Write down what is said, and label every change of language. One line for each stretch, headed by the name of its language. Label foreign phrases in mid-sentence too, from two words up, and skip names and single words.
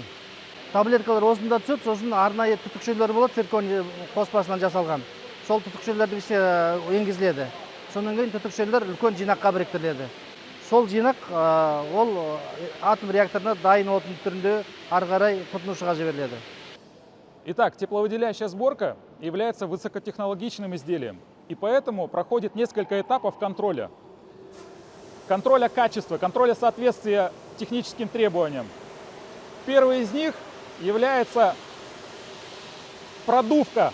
Kazakh: Таблеткалар осында түседі, сосын арнайы түтікшелер болады, цирконий қоспасынан жасалған. Сол түтікшелердің ішіне енгізіледі. Сонан кейін түтікшелер үлкен жинаққа біріктіріледі. Сол жинақ ол атом реакторына дайын отын түрінде ары қарай тұтынушыға жіберіледі.
Russian: Итак, тепловыделяющая сборка является высокотехнологичным изделием, и поэтому проходит несколько этапов контроля. Контроля качества, контроля соответствия техническим требованиям. Первый из них является продувка.